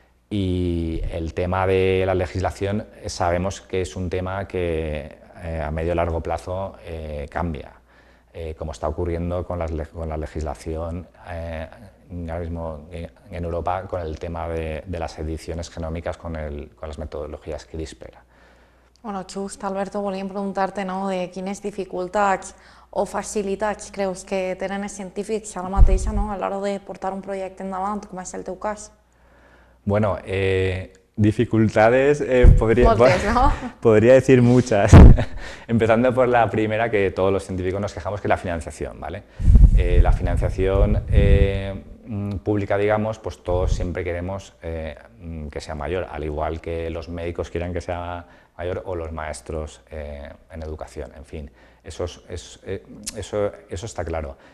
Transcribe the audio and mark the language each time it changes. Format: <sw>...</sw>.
<es>Y el tema de la legislación sabemos que es un tema que a medio y largo plazo cambia, como está ocurriendo con la legislación ahora mismo en Europa con el tema de las ediciones genòmiques con las metodologías CRISPR.</es> <ca>Bueno, just, Alberto, volíem preguntar-te, no, de quines dificultats o facilitats creus que tenen els científics ara mateixa, no, a l'hora de portar un projecte endavant, com és el teu cas?</ca> <es>Bueno, dificultades</es> <ca>Moltes, ¿no?</ca> <es>podría decir muchas, empezando por la primera, que todos los científicos nos quejamos, que es la financiación, ¿vale? La financiación pública, digamos, pues todos siempre queremos que sea mayor, al igual que los médicos quieran que sea mayor o los maestros en educación, en fin, eso está claro.</es>